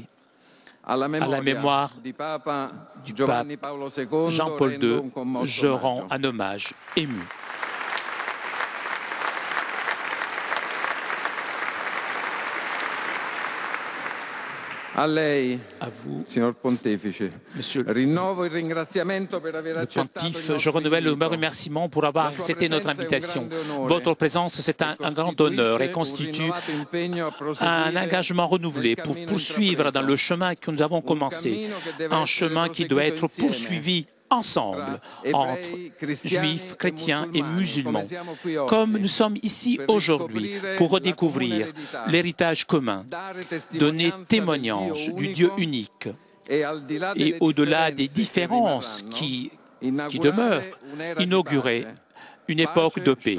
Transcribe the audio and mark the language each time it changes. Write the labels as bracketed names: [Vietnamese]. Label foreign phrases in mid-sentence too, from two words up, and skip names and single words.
[French] À la mémoire du pape Jean-Paul II, je rends un hommage ému. [Italian] A lei, [French] à vous, [Italian] signor Pontefice, [French] Monsieur [Italian] rinnovo il ringraziamento per aver accettato il [French] Pontife, [Italian] nostro [French] je renouvelle le [Italian] invito. [French] remerciement pour avoir accepté notre invitation. Votre présence, c'est un grand honneur et constitue un engagement renouvelé pour poursuivre dans le chemin que nous avons commencé, un chemin qui doit être poursuivi ensemble entre juifs, chrétiens et musulmans, comme nous sommes ici aujourd'hui pour redécouvrir l'héritage commun, donner témoignage du Dieu unique et au-delà des différences qui demeurent, inaugurer une époque de paix.